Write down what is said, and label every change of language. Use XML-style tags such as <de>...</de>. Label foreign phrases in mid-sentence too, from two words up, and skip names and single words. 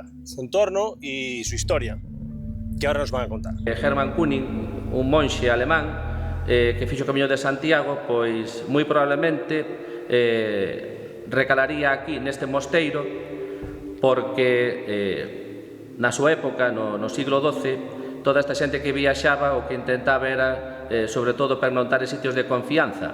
<es>Su entorno y su historia, que ahora nos van a contar. Hermann Kuning,</es> <gl>un monxe alemán que fixo o Camiño de Santiago, pois moi probablemente recalaría aquí neste mosteiro porque na súa época, no siglo XII, toda esta xente que viaxaba o que intentaba era, sobre todo, pernoctar en sitios de confianza.</gl>